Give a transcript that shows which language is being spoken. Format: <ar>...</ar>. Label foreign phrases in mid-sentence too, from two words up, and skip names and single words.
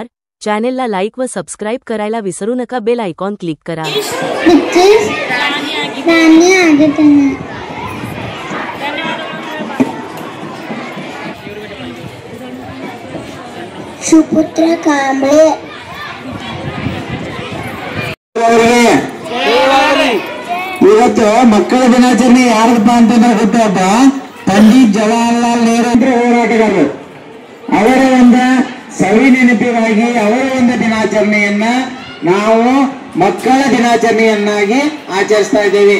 <mr>चॅनेलला लाईक व सबस्क्राईब करायला विसरू नका। बेल आयकॉन क्लिक करा। सुपुत्र कांबळे</mr> <kn>ಇವತ್ತು ಮಕ್ಕಳ ದಿನಾಚರಣೆ ಯಾರದಪ್ಪ ಅಂತಂದ್ರೆ ಗೊತ್ತಪ್ಪ, ಪಂಡಿತ್ ಜವಾಹರ್ಲಾಲ್ ನೆಹರು ಹೋರಾಟಗಾರರು ಅವರ ಒಂದು ಸವಿ ನೆನಪಿಗಾಗಿ ಅವರ ಒಂದು ದಿನಾಚರಣೆಯನ್ನ ನಾವು ಮಕ್ಕಳ ದಿನಾಚರಣೆಯನ್ನಾಗಿ ಆಚರಿಸ್ತಾ ಇದ್ದೇವೆ।</kn>